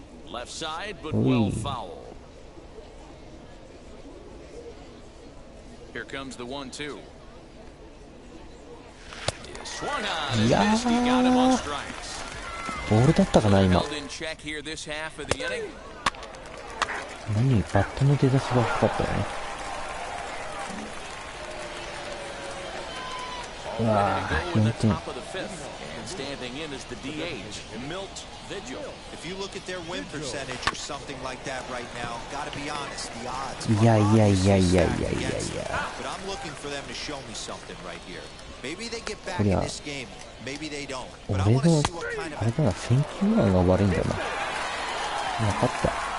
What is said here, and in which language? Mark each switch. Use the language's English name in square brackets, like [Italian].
[English] Left side, but well foul. Here comes the 1-2. Swung on and missed. He got him on strikes. [Japanese] ボールだったかな今。 [English] Held in check here this half of the inning. [Japanese] 何バットの出だしが深かったよね。うわぁ、4点。 [English] Standing in is the DH, Milt Vigil. If you look at their win percentage or something like that right now, gotta be honest, the odds. [Japanese] いやいやいやいやいやいやいや。 [English] But I'm looking for them to show me something right here. Maybe they get back in this game, maybe they don't. But I want to see what kind of [Japanese] あれだな、選球眼が悪いんだな。分かった。